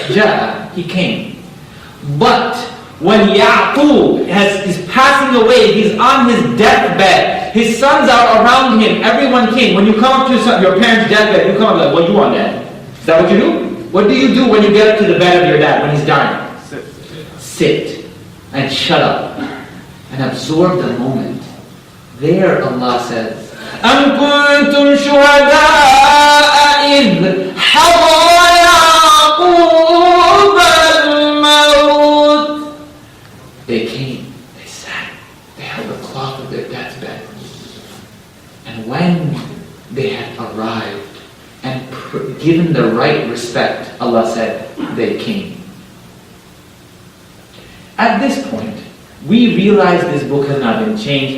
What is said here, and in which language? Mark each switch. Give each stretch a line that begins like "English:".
English: Ja'a, he came. But when Ya'qub is passing away, he's on his deathbed, his sons are around him, everyone came. When you come up to your parents' deathbed, you come up like, what do you want, Dad? Is that what you do? What do you do when you get up to the bed of your dad when he's dying? Sit and shut up and absorb the moment. There Allah says,
Arabic: أَمْ كُنْتُمْ شُهَدَاءَ إِذْ حَضَرَ يَعْقُوبَ الْمَوْتِ.
English: They came, they sat, they held the cloth of their dad's bed. And when they had arrived and given the right respect, Allah said, they came. At this point, we realize this book has not been changed.